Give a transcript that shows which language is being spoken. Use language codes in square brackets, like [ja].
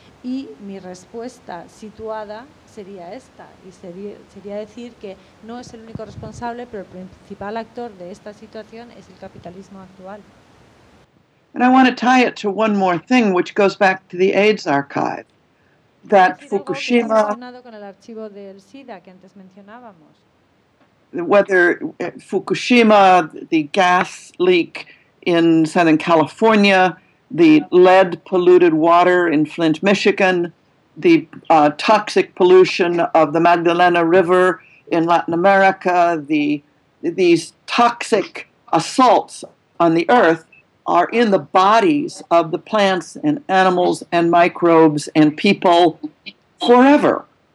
[es] Y mi respuesta situada sería esta, y sería decir que no es el único responsable, pero el principal actor de esta situación es el capitalismo actual. [en] And I want to tie it to one more thing, which goes back to the AIDS archive, that Fukushima, [es] con el archivo del SIDA que antes mencionábamos. [en] Whether Fukushima, the gas leak in Southern California, the lead-polluted water in Flint, Michigan, the toxic pollution of the Magdalena River in Latin America, these toxic assaults on the earth are in the bodies of the plants and animals and microbes and people forever.